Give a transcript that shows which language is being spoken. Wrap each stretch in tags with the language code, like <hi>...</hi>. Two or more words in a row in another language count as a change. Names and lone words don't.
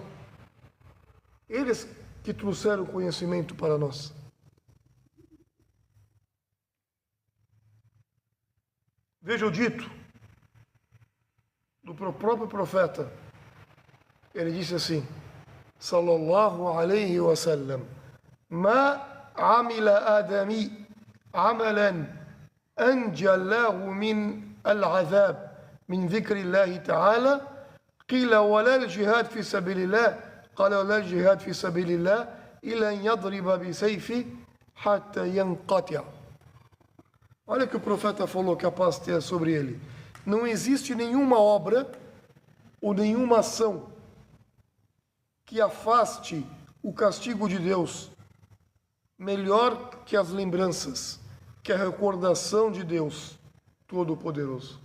<pt>Eles que trouxeram conhecimento para nós. Veja o dito do próprio profeta. Ele disse assim:</pt> <ar>صلى الله عليه وسلم، ما عمل آدمي عملا أنجى له من العذاب من ذكر الله تعالى قيل ولا الجهاد في سبيل الله قال ولا الجهاد في سبيل الله إلا أن يضرب بسيف حتى ينقطع'.</ar> <pt>Olha que o profeta falou, que a paz esteja sobre ele. Não existe nenhuma obra ou nenhuma ação que afaste o castigo de Deus melhor que as lembranças, que a recordação de Deus Todo-Poderoso.</pt>